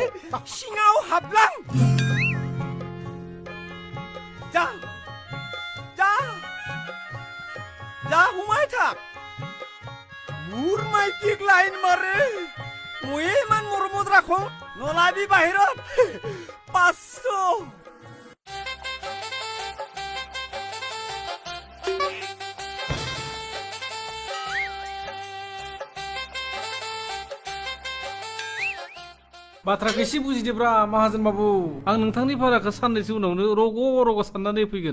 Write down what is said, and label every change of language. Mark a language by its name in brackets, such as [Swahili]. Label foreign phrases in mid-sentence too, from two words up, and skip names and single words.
[Assamese] সিঙাও হাবলাং যা যা যা হুমাই থাক মোৰ মাইকিক লাইন মাৰে ময়ে ইমান মৰমত ৰাখো নলাবি বাহিৰত 500 [Bodo] बाथ्राखौ एसे बुजिदोब्रा माहाजोन बाबु आं नोंथांनि भाराखौ साननैसो उनावनो रग' रग' साननानै फैगोन